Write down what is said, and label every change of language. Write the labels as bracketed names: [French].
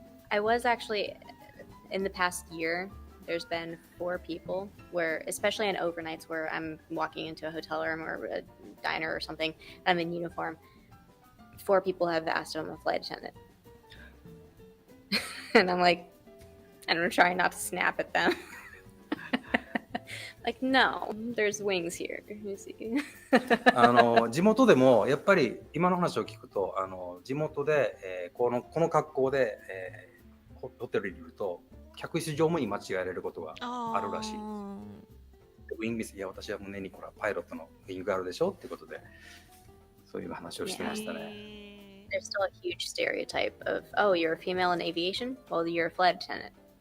[English] I was actually, in the past year, there's been 4 people where, especially on overnights where I'm walking into a hotel room or a diner or something, I'm in uniform, 4 people have asked if I'm a flight attendant. And I'm like, and I'm trying not to snap at them. Like, no, there's wings here. You see. [Japanese] 地元でもやっぱり今の話を聞くと地元で、この格好で、ホテルにいると客室乗務員間違えられることがあるらしいです。ウィングミス、いや私は胸にこれパイロットのウィングがあるでしょっていうことでそういう話をしてましたね。 [English] There's still a huge stereotype of, oh, you're a female in aviation? Well, you're a flight attendant.